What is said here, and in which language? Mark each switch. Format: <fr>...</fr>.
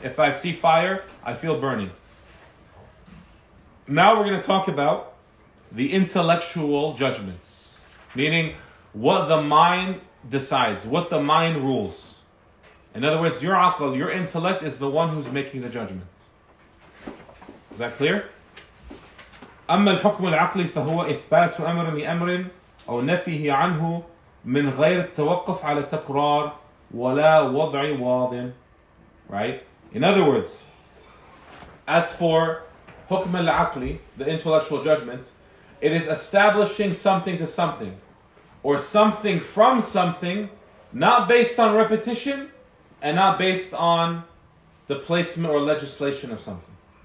<en>If I see fire, I feel burning. Now we're going to talk about the intellectual judgments, meaning what the mind decides, what the mind rules. In other words, your aql, your intellect is the one who's making the judgment. Is that clear?</en> <ar>أما الحكم العقلي فهو إثبات أمر لأمر أو نفيه عنه من غير التوقف على تكرار ولا وضع واضح.</ar> <en>Right? In other words, as for حكم العقلي, the intellectual judgment, it is establishing something to something, or something from something, not based on repetition, and not based on the placement or legislation of something.</en>